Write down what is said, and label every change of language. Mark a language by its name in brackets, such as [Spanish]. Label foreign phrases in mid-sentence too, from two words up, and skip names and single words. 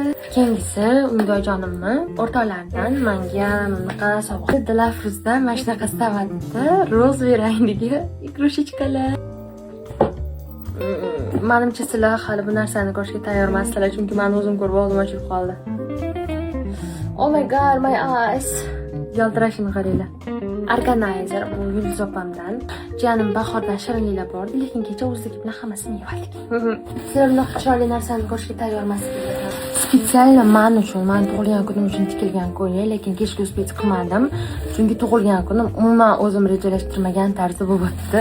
[Uzbek] Keyingisi Undoyjonimni o'rtoqlaridan menga bunaqa sovg'a. Dilafruzda mana shunaqa stavatda rozi rangdagi igrushechkalar. Menimcha sizlar hali bu narsani ko'rishga tayyor emassizlar, chunki men o'zim ko'rib oldim, ochilib qoldi. [English] Oh my god, my eyes. [Uzbek] Yaltirashini qaranglar. Organizer bu Yulduz opamdan. Jiyanim bahordan shirinliklar bordi, lekin kecha o'zligi bilan hammasini yeb oldik. Sizlar bunaqa chiroyli narsani ko'rishga tayyor emassizlar. Spetsialno men uchun, men tug'ilgan kunim uchun tikilgan ko'ylak, lekin kechga uspet qilmadim, chunki tug'ilgan kunim umuman o'zim rejalashtirmagan tarzda bo'lib o'tdi.